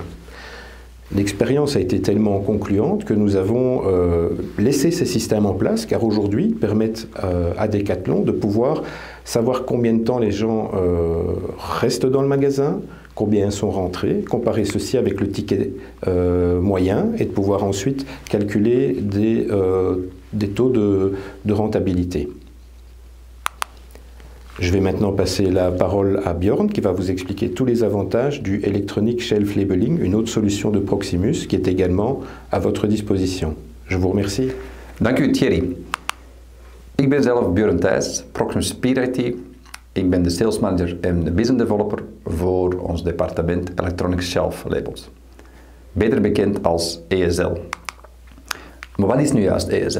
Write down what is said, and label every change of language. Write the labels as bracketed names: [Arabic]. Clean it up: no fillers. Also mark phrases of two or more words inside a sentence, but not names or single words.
[French] L'expérience a été tellement concluante que nous avons laissé ces systèmes en place, car aujourd'hui, ils permettent à Decathlon de pouvoir savoir combien de temps les gens restent dans le magasin, combien ils sont rentrés, comparer ceci avec le ticket moyen et de pouvoir ensuite calculer des taux de rentabilité. Je vais maintenant passer la parole à Björn qui va vous expliquer tous les avantages du [English] Electronic Shelf Labeling, [French] une autre solution de Proximus qui est également à votre disposition. Je vous remercie. [Dutch] Dank u Thierry. Ik ben zelf Björn Thijs, Proximus Speed IT. Ik ben de [English] sales manager [Dutch] en de [English] business developer [Dutch] voor ons departement [English] Electronic Shelf Labels. [Dutch] Beter bekend als ESL. Maar wat is nu juist ESL?